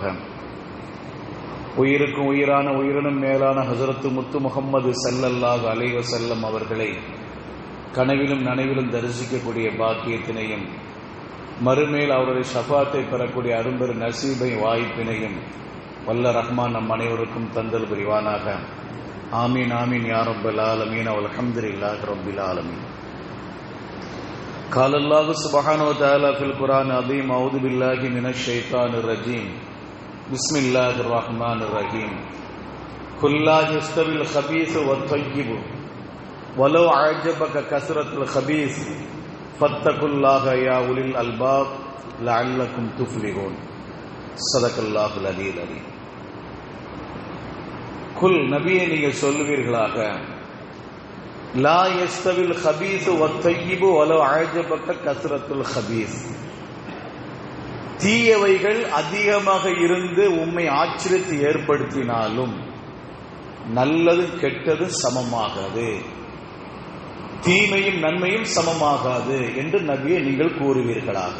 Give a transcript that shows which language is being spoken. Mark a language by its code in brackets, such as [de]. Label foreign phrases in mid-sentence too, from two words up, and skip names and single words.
[ta] உயிருக்கும் உயிரான உயிரினும் மேலான ஹஸரத்து முத்து முஹம்மது [ar] صلى الله عليه وسلم [ta] அவர்களை கனவிலும் நனவிலும் தரிசிக்கக்கூடிய பாக்கியத்தினையும், மறுமேல் அவருடைய ஷஃபாத்தை பெறக்கூடிய அரும்பெரு நசீபை வாய்ப்பினையும் வல்ல ரஹ்மான் நம் அனைவருக்கும் தந்தல் புரிவானாக. [ar] آمين آمين يا رب العالمين والحمد لله رب العالمين. قال الله سبحانه وتعالى في القرآن العظيم أعوذ بالله من الشيطان الرجيم بسم الله الرحمن الرحيم قل لا يستوي الخبيث والطيب ولو أعجبك كثرة الخبيث فاتقوا الله يا أولي الألباب لعلكم تفلحون. صدق الله العلي العظيم. [ta] குல் நபியை நீங்கள் சொல்லுவீர்களாக, [ar] لا يستوي الخبيث والطيب ولو أعجبك كثرة الخبيث, [ta] தீயவைகள் அதிகமாக இருந்து உம்மை ஆச்சரியத்தை ஏற்படுத்தினாலும் நல்லது கெட்டது சமமாகாது, தீமையும் நன்மையும் சமமாகாது என்று நபியை நீங்கள் கூறுவீர்களாக.